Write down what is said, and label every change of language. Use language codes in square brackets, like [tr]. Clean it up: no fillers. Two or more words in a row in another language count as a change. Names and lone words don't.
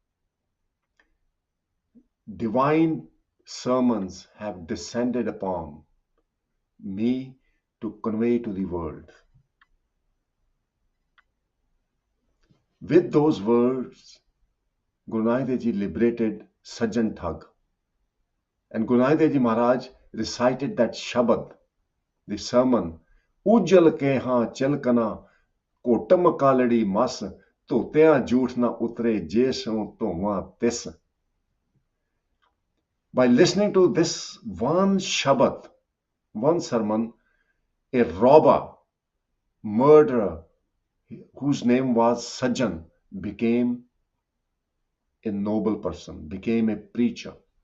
[en] Divine sermons have descended upon me to convey to the world. With those words, Guru Nanak Dev Ji liberated Sajjan Thug. And Guru Nanak Dev Ji Maharaj recited that Shabad, the sermon, [pa] ਉੱਜਲ ਕੇ ਹਾਂ ਚਲਕਣਾ, ਕੋਟਮ ਕਲਦੀ ਮਸ, ਧੋਤਿਆਂ ਝੂਠ ਨਾ ਉਤਰੇ ਜੇ ਸੋਂ ਧੋਵਾਂ ਤਿਸ. [en] By listening to this one Shabad, one sermon, a robber, murderer, whose name was Sajjan, became a noble person, became a preacher.